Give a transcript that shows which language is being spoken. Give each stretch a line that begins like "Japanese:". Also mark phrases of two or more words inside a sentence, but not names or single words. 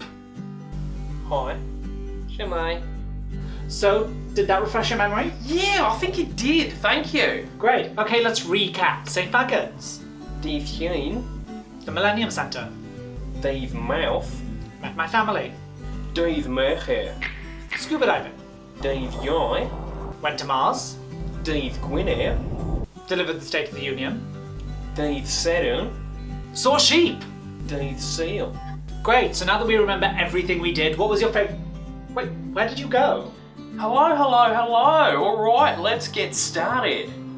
English: Hi. Shwmai. So, did that refresh your memory? Yeah, I think it did. Thank you. Great. Okay, let's recap. St Fagans.
Welsh: Dydd Llun.
English: The Millennium Centre.
Welsh: Dydd Mawrth.
English: Met my family.
Welsh: Dydd Mercher.
English: Scuba diving.
Welsh: Dydd Iau.
English: Went to Mars.
Welsh: Dydd Gwener.
English: Delivered the State of the Union.
Welsh: Dydd Sadwrn.
English: Saw a sheep.
Welsh: Dydd Sul.
English: Great, so now that we remember everything we did, what was your favourite... Wait, where did you go? Hello. Alright, let's get started.